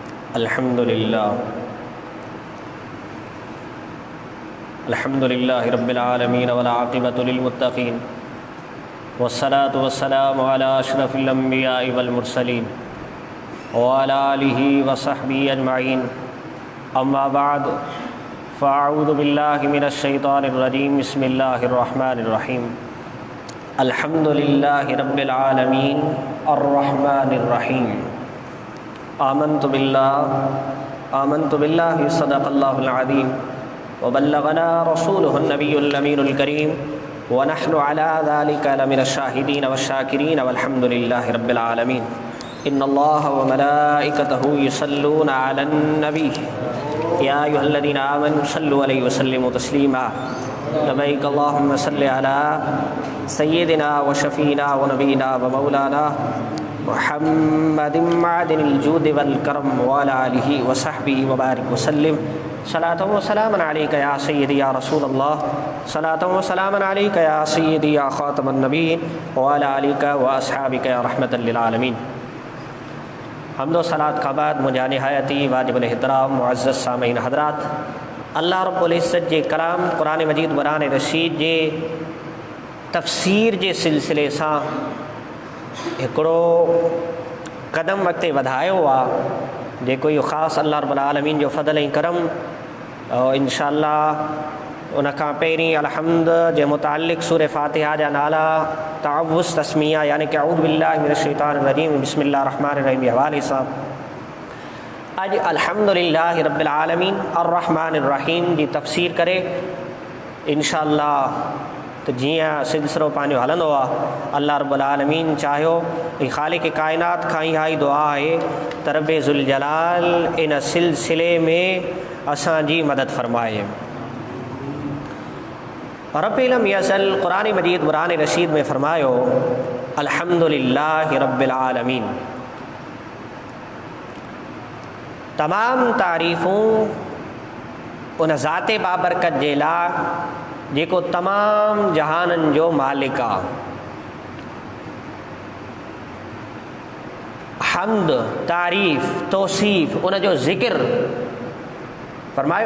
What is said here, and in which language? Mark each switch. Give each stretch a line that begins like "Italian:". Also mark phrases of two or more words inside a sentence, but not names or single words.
Arabic: الحمدللہ رب العالمین والعاقبۃ للمتقین والصلاة والسلام علی اشرف الانبیاء والمرسلین وعلی آلہ وصحبہ اجمعین اما بعد فاعوذ باللہ من الشیطان الرجیم بسم اللہ الرحمن الرحیم الحمدللہ رب العالمین الرحمن الرحیم آمنت باللہ صدق اللہ العظیم وبلغنا رسوله النبی الامین الکریم ونحن على ذلك لمن الشاہدین والشاکرین والحمد للہ رب العالمین ان اللہ وملائکته یصلون علی النبی یا ایھا الذین آمنوا صلوا علیہ وسلموا تسلیما لبیک اللہم صل علی سیدنا وشفینا ونبینا ومولانا محمد معدن الجود والکرم وعلی آلہ وصحبہ وبارک وسلم صلاۃ و سلام علیک یا سیدی یا رسول اللہ صلاۃ و سلام علیک یا سیدی یا خاتم النبیین وعلی آلک و اصحابک یا رحمۃ للعالمین۔
Sindhi: حمد و صلاۃ کا بعد مجھا نہایتی واجب الاحترام معزز سامعین حضرات،
Arabic: اللہ رب العزت
Sindhi: جے کلام قرآن مجید قرآن رشید جے تفسیر جے سلسلے ساں ہکڑو قدم وقت وڌايو آ جيڪو इहो ख़ासि
Arabic: الله رب العالمين
Sindhi: जो फज़ल ऐं करम। इंशाअल्लाह उन खां पहिरीं अलहम्द जे मुतालिक़ सूरह फ़ातिहा जा नाला तअव्वुज़ तस्मिया यानी कि अऊज़ु
Arabic: بالله من الشيطان الرجيم بسم الله الرحمن الرحيم
Sindhi: जे हवाले सां अॼु
Arabic: الحمد لله رب العالمين الرحمن الرحيم
Sindhi: जी तफ़सीर करे इंशाअल्लाह त जीअं सिलसिलो पंहिंजो हलंदो आहे
Arabic: الله رب العالمين
Sindhi: चाहियो ऐं ख़ालिक़ काइनात खां इहा ई दुआ आहे त
Arabic: رب ذو الجلال
Sindhi: इन सिलसिले में असांजी मदद फ़रमाए।
Arabic: رب لم يزل
Sindhi: क़ुरान मजीद क़ुरान रशीद में फ़रमायो
Arabic: الحمد لله رب العالمين,
Sindhi: तमाम तारीफ़ूं उन ज़ाते बाबरकत जे लाइ जेको तमाम जहाननि जो मालिक आहे। हम्द तारीफ़ तौसीफ़ उन जो ज़िक्र फरमायो।